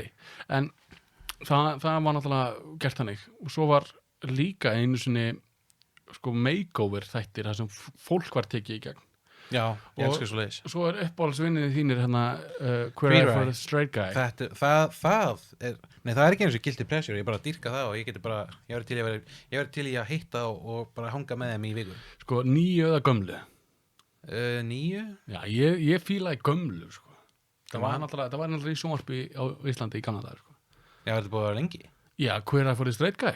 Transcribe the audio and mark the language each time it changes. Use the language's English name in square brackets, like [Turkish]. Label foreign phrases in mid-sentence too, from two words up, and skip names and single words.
[Icelandic] En það var náttúrulega gert þannig. Og svo var líka einu sinni makeover þættir þar sem fólk var tekið í gegn. Já, ég elskar svo leiðis. Svo uppáhaldsvinniði þínir Queer Eye for the Straight Guy. Það er ekki eins og [English] guilty pleasure, [Icelandic] ég bara dýrka það og ég verið til í að hitta og bara hanga með þeim í viku. 9 eða gömlu? 9? Já, ég fílaði gömlu, sko. Það var náttúrulega í sjónvarpi á Íslandi í gamla dagar, sko. Já, þetta búið að vera lengi. Já, Queer Eye for the Straight Guy.